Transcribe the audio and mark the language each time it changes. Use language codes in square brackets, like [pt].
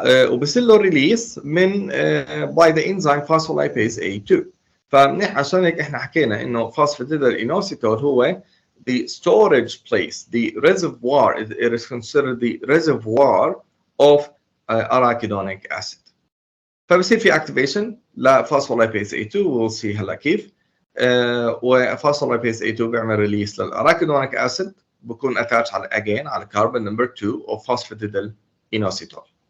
[ar] وبصير له ريليس من [en] by the enzyme [ar] phospholipase A2. فمنيح عشان هيك احنا حكينا انه [en] phosphatidylinositol هو the storage place, the reservoir, it is considered the reservoir of arachidonic acid. [ar] فبصير في activation لphospholipase A2 [en] we'll see [ar] هلا كيف. وphospholipase A2 بيعمل ريليس للارachidonic acid بكون attached على again على [en] carbon number 2 of phosphatidylinositol.